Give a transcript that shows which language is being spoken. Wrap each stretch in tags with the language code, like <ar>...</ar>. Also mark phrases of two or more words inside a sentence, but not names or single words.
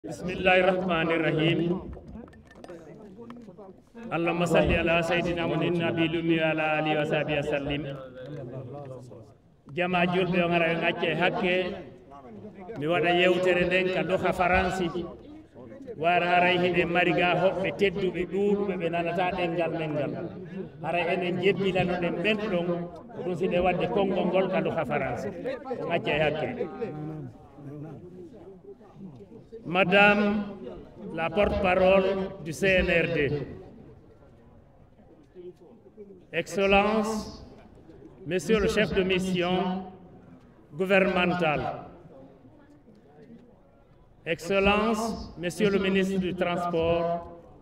<ar>بسم الله الرحمن الرحيم. اللهم صل على سيدنا محمد النبي الأمي وعلى آله وصحبه وسلم.</ar> <ff>Jama julɓe o ngara ngacce hakke mi waɗa yewtere nden ka doha faransi wara haray hiɗe mariga hoɓɓe tedduɓe ɗuuɗuɓe ɓe nanata ɗengal men ngal haray enen jebbilano ɗen ɓenɗon ɗum siɗe wadde konngol ngol ka doha faransi o ngacce hakke.</ff> <fr>Madame la porte-parole du CNRD, Excellence, Monsieur le chef de mission gouvernementale, Excellence, Monsieur le ministre du Transport,</fr>